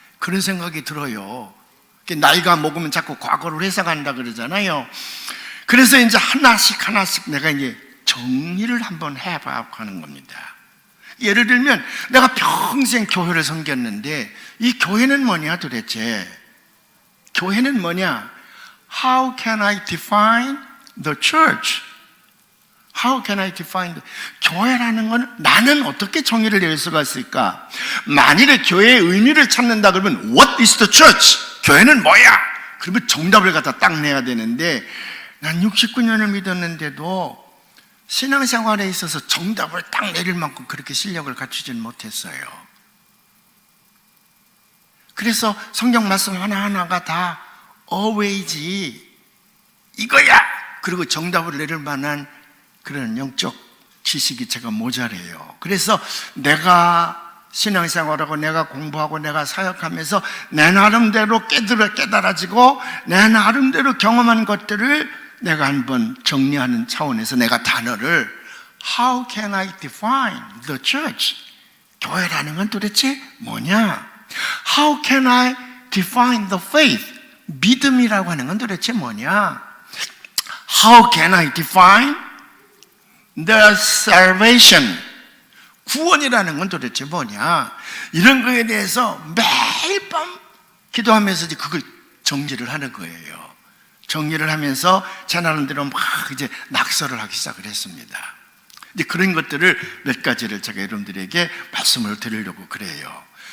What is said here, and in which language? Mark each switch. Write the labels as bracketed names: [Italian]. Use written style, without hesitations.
[Korean] 그런 생각이 들어요. 나이가 먹으면 자꾸 과거를 회상한다 그러잖아요. 그래서 이제 하나씩 내가 이제 정리를 한번 해봐야 하는 겁니다. 예를 들면 내가 평생 교회를 섬겼는데 이 교회는 뭐냐 도대체? 교회는 뭐냐? [English] How can I define the church? How can I define the... [Korean] 교회라는 건 나는 어떻게 정의를 내릴 수가 있을까? 만일에 교회의 의미를 찾는다 그러면 [English] What is the church? [Korean] 교회는 뭐야? 그러면 정답을 갖다 딱 내야 되는데 난 69년을 믿었는데도 신앙생활에 있어서 정답을 딱 내릴 만큼 그렇게 실력을 갖추지는 못했어요. 그래서 성경 말씀 하나하나가 다 always 이거야! 그리고 정답을 내릴 만한 그런 영적 지식이 제가 모자라요. 그래서 내가 신앙생활하고 내가 공부하고 내가 사역하면서 내 나름대로 깨달아지고 내 나름대로 경험한 것들을 내가 한번 정리하는 차원에서 내가 단어를 [English] How can I define the church? [Korean] 교회라는 건 도대체 뭐냐? [English] How can I define the faith? [Korean] 믿음이라고 하는 건 도대체 뭐냐? [English] How can I define the salvation? [Korean] 구원이라는 건 도대체 뭐냐? 이런 거에 대해서 매일 밤 기도하면서 이제 그걸 정리를 하는 거예요. 정리를 하면서 제 나름대로 막 이제 낙서를 하기 시작을 했습니다. 이제 그런 것들을 몇 가지를 제가 여러분들에게 말씀을 드리려고 그래요.